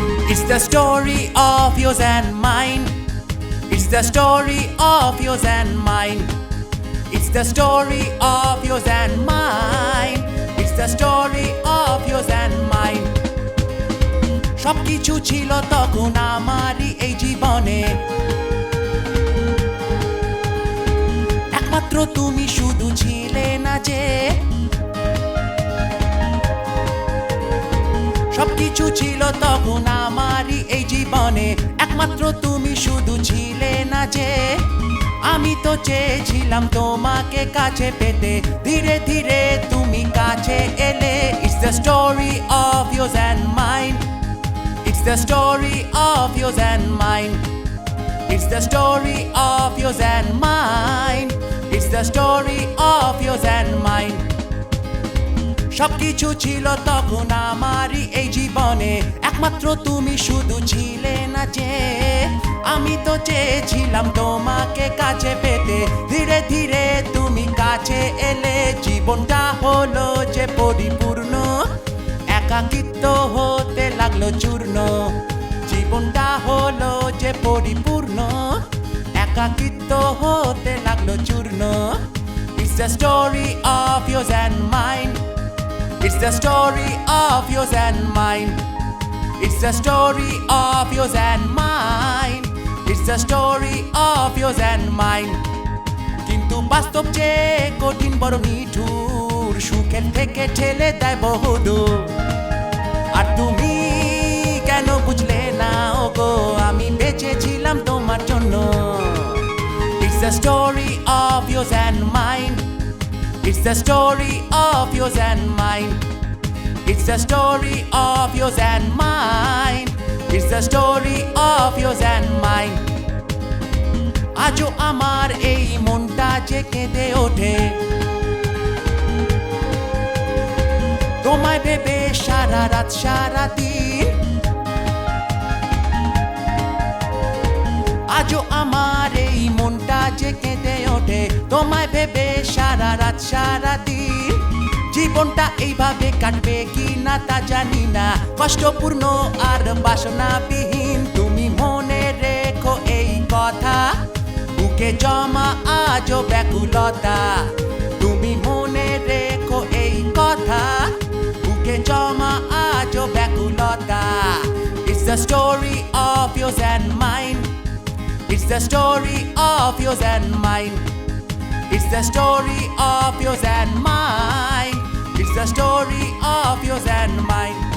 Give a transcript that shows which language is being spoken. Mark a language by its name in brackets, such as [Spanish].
[English] It's the story of yours and mine. It's the story of yours and mine. It's the story of yours and mine. It's the story of yours and mine. [Bangla] সবকিছু ছিল তখন আমারই এই জীবনে, একমাত্র তুমি শুধু ছিলে না যে। সবকিছু ছিল তখন আমারই এই জীবনে, একমাত্র তুমি শুধু ছিলে না যে। আমি তো চেয়েছিলাম তোমাকে কাছে পেতে, ধীরে ধীরে তুমি কাছে এলে। [English] It's the story of yours and mine. It's the story of yours and mine. It's the story of yours and mine. It's the story of yours and mine. [Bangla] সবকিছু ছিল তখন আমারই এই জীবনে, একমাত্র তুমি শুধু ছিলে না যে। আমি তো চেয়েছিলাম তোমাকে কাছে পেতে, ধীরে ধীরে তুমি কাছে এলে। জীবনটা হলো যে পরিপূর্ণ, একাকিত্ব হতে লাগলো চূর্ণ। জীবনটা হলো যে পরিপূর্ণ, একাকিত্ব হতে লাগলো চূর্ণ। [English] It's the story of yours and mine. It's the story of yours and mine. It's the story of yours and mine. It's the story of yours and mine. [Bangla] কিন্তু বাস্তব যে কঠিন বড় নিঠুর, সুখের থেকে ঠেলে দেয় বহুদূর। আর তুমি কেন বুঝলে না ওগো, আমি বেঁচেছিলাম তোমার জন্য। [English] It's the story of yours and mine. It's the story of yours and mine. It's the story of yours and mine. It's the story of yours and mine. [Bangla] আজও আমার এই মনটা যে কেঁদে ওঠে, তোমায় ভেবে সারা রাত সারা দিন। আজও আমার এই মনটা যে কেঁদে ওঠে, তোমায় ভেবে সারা রাত সারা দিন। জীবনটা এইভাবে কাটবে কি না তা জানি না, কষ্টপূর্ণ আর বাসনাবিহীন। তুমি মনে রেখো এই কথা, বুকে জমা আজও ব্যাকুলতা। তুমি মনে রেখো এই কথা, বুকে জমা আজও ব্যাকুলতা। [English] It's the story of yours and mine. It's the story of yours and mine. It's the story of yours and mine. It's the story of yours and mine.